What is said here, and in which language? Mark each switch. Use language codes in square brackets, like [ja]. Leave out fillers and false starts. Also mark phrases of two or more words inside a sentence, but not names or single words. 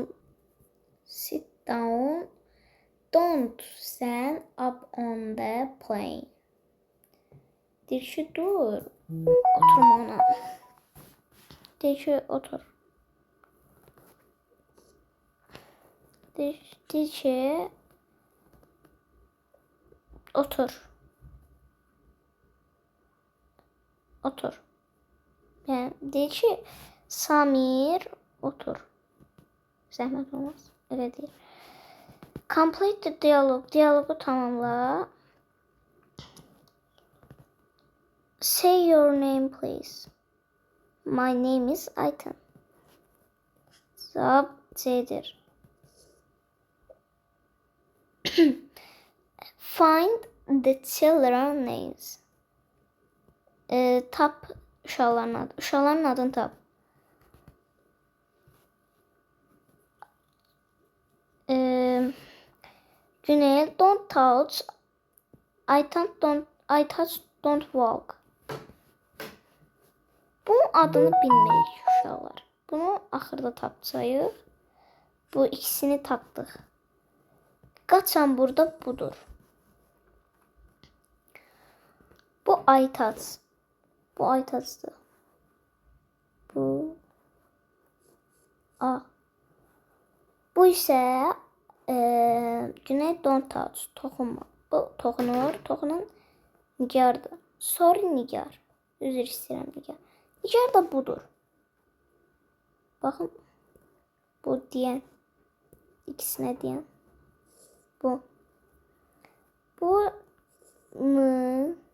[en] Sit down. Don't stand up on the plane. [az] Deyir ki, dur. Oturma ona. Deyir ki, otur. Deyir ki, otur. Otur. Yəni, deyir ki, Samir, otur. Zəhmət olmaz. Elə deyir. [en] Complete the dialogue. [az] Diyalogu tamamla. [en] Say your name, please. My name is Ayten. [tr] Cevap C'dir. [en] Find the children names. [az] Tap uşaqların adı. Uşaqların adını tap. Günel, [en] don't touch. I touch, don't walk. [az] Bunun adını bilmirik uşaqlar. Bunu axırda tapacağıq. Bu ikisini tapdıq. Qaçan burada budur. Bu Aytaç. Bu Aytaçdır. Bu A. Bu isə Güney [en] don't touch. [az] Toxunma. Bu toxunur. Toxunan Nigardır. Sorry Nigar. Üzr istəyirəm Nigar. Nigar da budur. Baxın. Bu deyən. İkisinə deyən. Bu. Bu mı?